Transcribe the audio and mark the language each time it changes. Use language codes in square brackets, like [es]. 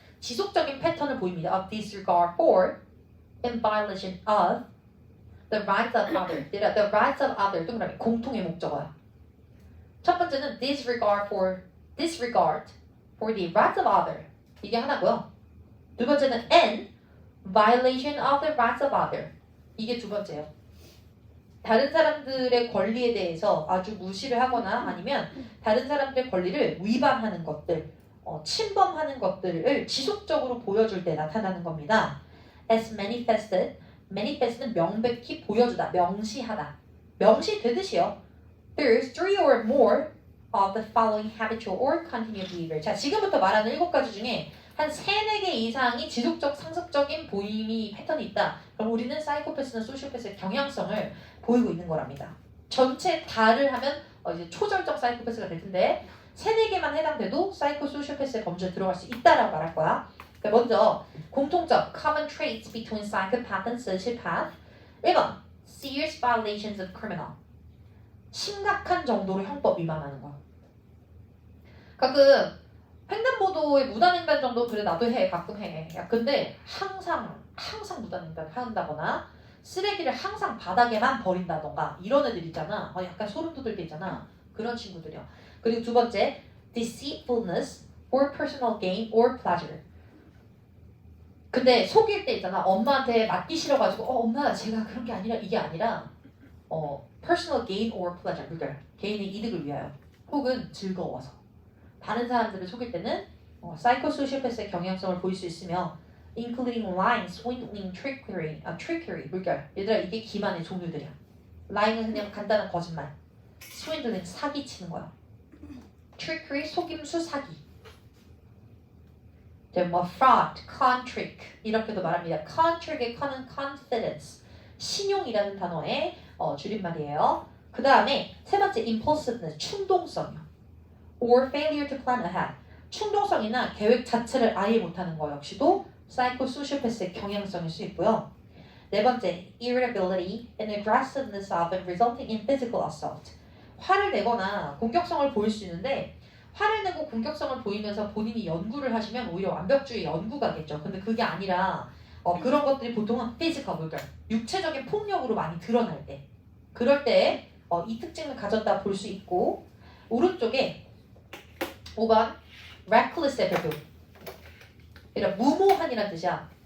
[ko] 지속적인 패턴을 보입니다. [en] Of disregard for in violation of the rights of others. The rights of others [ko] 동그라미 공통의 목적어야. 첫 번째는 [en] disregard for the rights of others. [ko] 이게 하나고요. 두 번째는 [en] and violation of the rights of others. [ko] 이게 두 번째예요. 다른 사람들의 권리에 대해서 아주 무시를 하거나 아니면 다른 사람들의 권리를 위반하는 것들, 침범하는 것들을 지속적으로 보여줄 때 나타나는 겁니다. [en] As manifest [ko] 는 명백히 보여주다, 명시하다. 명시되듯이요. [en] There's 3 or more of the following habitual or continued behavior. [ko] 자, 지금부터 말하는 7가지 중에 한 3-4개 이상이 지속적, 상습적인 보임이 패턴이 있다. 그럼 우리는 사이코패스나 소시오패스의 경향성을 보이고 있는 거랍니다. 전체 다를 하면 이제 초절정 사이코패스가 될 텐데 3-4개만 해당돼도 사이코 소시오패스의 범죄에 들어갈 수 있다라고 말할 거야. 먼저 공통점 [en] common traits between psychopath and sociopath. 1번 serious violations of criminal. [ko] 심각한 정도로 형법 위반하는 거. 가끔 횡단보도에 무단횡단 정도 그래 나도 해 가끔 해. 야 근데 항상 무단횡단 한다거나 쓰레기를 항상 바닥에만 버린다던가 이런 애들 있잖아. 약간 소름 돋을 때 있잖아. 그런 친구들이요. 그리고 두 번째 [en] deceitfulness for personal gain or pleasure. [ko] 근데 속일 때 있잖아. 엄마한테 맞기 싫어가지고 엄마 제가 그런 게 아니라 이게 아니라 [en] personal gain or pleasure. [ko] 그러니까 개인의 이득을 위하여 혹은 즐거워서 다른 사람들을 속일 때는 사이코소시오패스의 경향성을 보일 수 있으며 [en] including lying, swindling, trickery. [ko] 그러니까 얘들아 이게 기만의 종류들이야. lying은 그냥 간단한 거짓말, swindling 사기치는 거야. trickery 속임수 사기. 뭐 fraud, con trick 이렇게도 말합니다. con trick의 con은 confidence, 신용이라는 단어의 줄임말이에요. 그 다음에 세 번째 impulsiveness, 충동성이요. [en] or failure to plan ahead, [ko] 충동성이나 계획 자체를 아예 못하는 거 역시도 사이코소시오패스의 경향성일 수 있고요. 네 번째 [en] irritability and aggressiveness of and resulting in physical assault. [ko] 화를 내거나 공격성을 보일 수 있는데 화를 내고 공격성을 보이면서 본인이 연구를 하시면 오히려 완벽주의 연구가겠죠. 근데 그게 아니라 그런 것들이 보통은 physical, 그러니까 육체적인 폭력으로 많이 드러날 때 그럴 때 이 특징을 가졌다 볼 수 있고 오른쪽에 5번 reckless의 별표 그러니까 무모한이란 뜻이야.